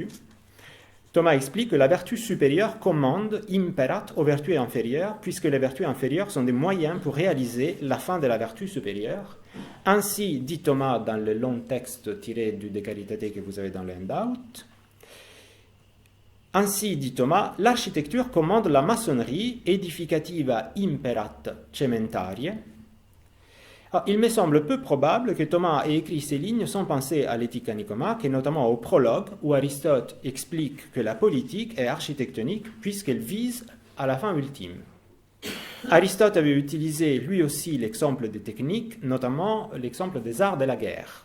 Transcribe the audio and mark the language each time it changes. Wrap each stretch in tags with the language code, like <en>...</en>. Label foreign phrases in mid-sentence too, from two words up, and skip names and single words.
<fr>Thomas explique que la vertu supérieure commande, imperat, aux vertus inférieures, puisque les vertus inférieures sont des moyens pour réaliser la fin de la vertu supérieure. Ainsi, dit Thomas dans le long texte tiré du De Caritate que vous avez dans le handout, ainsi, dit Thomas, l'architecture commande la maçonnerie</fr> <la>edificativa imperat cementarie.</la> <fr>Alors, il me semble peu probable que Thomas ait écrit ces lignes sans penser à l'éthique à Nicomaque, et notamment au prologue, où Aristote explique que la politique est architectonique puisqu'elle vise à la fin ultime. Aristote avait utilisé lui aussi l'exemple des techniques, notamment l'exemple des arts de la guerre.</fr>